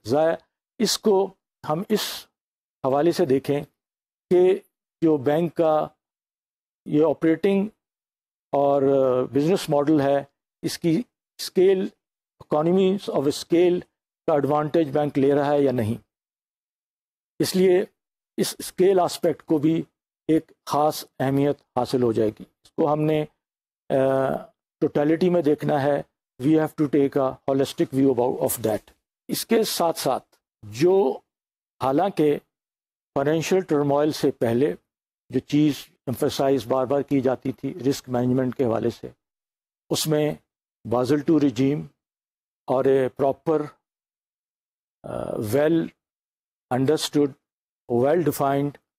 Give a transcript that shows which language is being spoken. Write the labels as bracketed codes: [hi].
[ur] ظاہر اس کو ہم اس حوالے سے دیکھیں کہ جو بینک کا یہ آپریٹنگ اور بزنس ماڈل ہے اس کی اسکیل، اکانومیز آف اسکیل کا ایڈوانٹیج بینک لے رہا ہے یا نہیں. اس لیے اس اسکیل آسپیکٹ کو بھی ایک خاص اہمیت حاصل ہو جائے گی. اس کو ہم نے ٹوٹیلٹی میں دیکھنا ہے. [en] We have to take a holistic view of that. [ur] اس کے ساتھ ساتھ جو حالانکہ فائنینشیل ٹرموائل سے پہلے جو چیز ایمفسائز بار بار کی جاتی تھی رسک مینجمنٹ کے حوالے سے، اس میں بازل ٹو رجیم اور a proper well understood, well defined